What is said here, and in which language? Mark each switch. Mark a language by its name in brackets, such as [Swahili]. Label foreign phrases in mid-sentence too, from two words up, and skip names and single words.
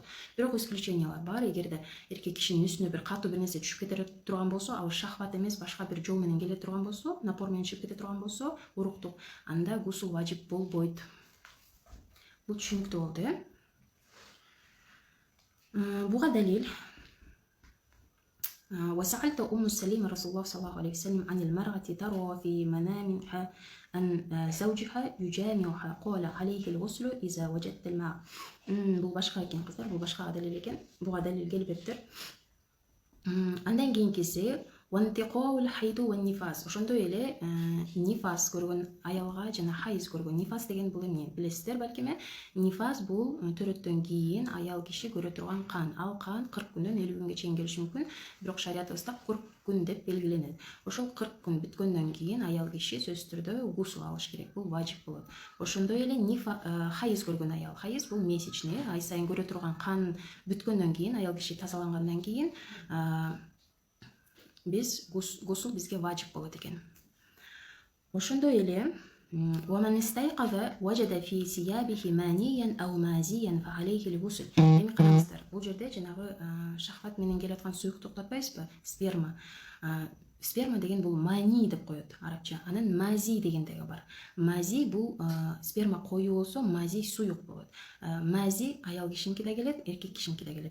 [Kyrgyz] Бирок исключениялар бар. Эгерде эркек кишинин үстүнө бир катуу бир нерсе түшүп кете турган болсо, ал шахват эмес, башка бир жол менен келе турган болсо, напор менен чыгып кете турган болсо, уруктук, анда гусул важип болбойт. Бул түшүнүктүү болду, Буга далил. [Arabic] وسألت سليمة رسول الله صلى الله عليه وسلم عن المرأة ترى في منامها أن زوجها يجامعها قال عليه الغسل إذا وجدت الماء. [Kyrgyz] Бул башка экен кыздар, бул башка далил экен. Буга далил келбептир. Андан кийинкиси [Arabic] وانتقاء الحيض والنفاس. [Kyrgyz] Ошондой эле нифас көргөн аялга жана хайыз көргөн. Нифас деген бул эмне? Билесиздер балким. Нифас бул төрөттөн кийин аял киши көрө турган кан. Ал кан 40 күндөн 50 күнгө чейин келиши мүмкүн. Бирок шариятыбызда 40 күн деп белгиленет. Ошол 40 күн бүткөндөн кийин аял киши сөзсүз түрдө гусул алыш керек. Бул важип болот. Ошондой эле хайыз көргөн аял. Хайыз бул месячный, ай сайын көрө турган кан бүткөндөн кийин аял киши тазалангандан кийин биз гусул бизге важип болот экен. Ошондой эле [Arabic] ومن استيقظ وجد في ثيابه مانيا أو مازيا فعليه الغسل. [Kyrgyz] Эми караңыздар, бул жерде жанагы шахват менен келе аткан суюктук атпайсызбы? Сперма. Сперма деген бул мани деп коет арабча. Анан мази деген дагы бар. Мази бул сперма коюу болсо, мази суюк болот. Мази аял кишиники да келет, эркек кишиники да келет.